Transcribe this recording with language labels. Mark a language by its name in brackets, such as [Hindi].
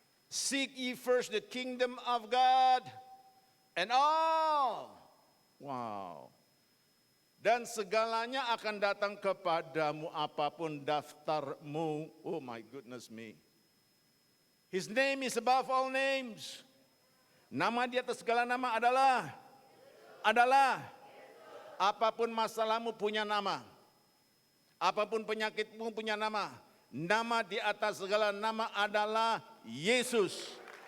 [English] Seek ye first the kingdom of God and all. Wow. [Indonesian] Dan segalanya akan datang kepadamu apapun daftarmu. [English] Oh my goodness me. His name is above all names. [Indonesian] Nama di atas segala nama adalah apapun masalahmu punya nama. Apapun penyakitmu punya nama. Nama di atas segala nama adalah Yesus.